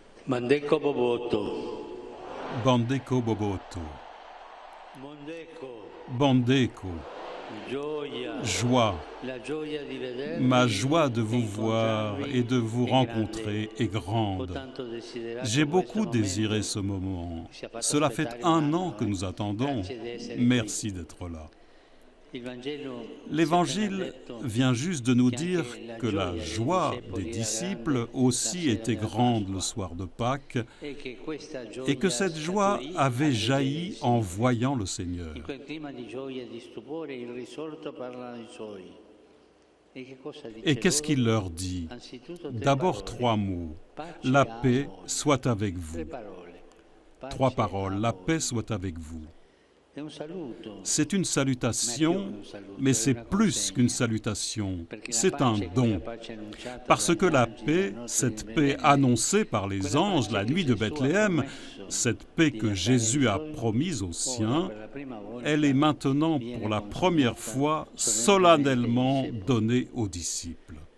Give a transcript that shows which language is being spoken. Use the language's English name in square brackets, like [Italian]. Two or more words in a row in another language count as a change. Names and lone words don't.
[Lingala] Mandeko Boboto. Bandeko Boboto. Mondeko. Bandeko. [Italian] Gioia. [French] Joie. [Italian] La gioia di vedervi. [French] Ma joie de vous [Italian] e [French] voir [Italian] incontrarvi [French] et de vous [Italian] è [French] rencontrer [Italian] grande. [French] est [Italian] Ho [French] grande. [Italian] tanto desiderato [French] J'ai [Italian] questo [French] beaucoup [Italian] momento. [French] désiré ce moment. [Italian] Ci ha fatto [French] Cela fait [Italian] aspettare un [French] un an [Italian] anno, [French] que nous attendons. [Italian] Grazie di essere [French] Merci d'être là. [Italian] qui. Il Vangelo [French] L'Évangile [Italian] ci ha appena detto [French] vient juste de nous [Italian] che [French] dire [Italian] anche la [French] que la [Italian] gioia [French] joie [Italian] dei [French] des [Italian] discepoli [French] disciples [Italian] era grande [French] aussi [Italian] la sera [French] était [Italian] della [French] grande le [Italian] Pasqua. [French] soir de Pâques [Italian] E che questa [French] et [Italian] gioia [French] que cette joie [Italian] scaturì [French] avait [Italian] al [French] jailli [Italian] vedersi. [French] en voyant le Seigneur. [Italian] In quel clima di gioia e di stupore il risorto parla ai suoi. E che cosa dice [French] Et qu'est-ce qu'il [Italian] loro? [French] leur dit? [Italian] Anzitutto tre [French] D'abord [Italian] parole. [French] 3 mots. [Italian] Pace [French] La [Italian] a [French] paix [Italian] voi. [French] soit avec [Italian] Tre [French] vous. [Italian] parole. Pace [French] 3 [Italian] a [French] paroles. La [Italian] voi. [French] paix soit avec vous. [Italian] È un saluto. [French] C'est une salutation, mais c'est plus qu'une salutation. C'est un don. Parce que la paix, cette paix annoncée par les anges la nuit de Bethléem, cette paix que Jésus a promise aux siens, elle est maintenant pour la première fois solennellement donnée aux disciples.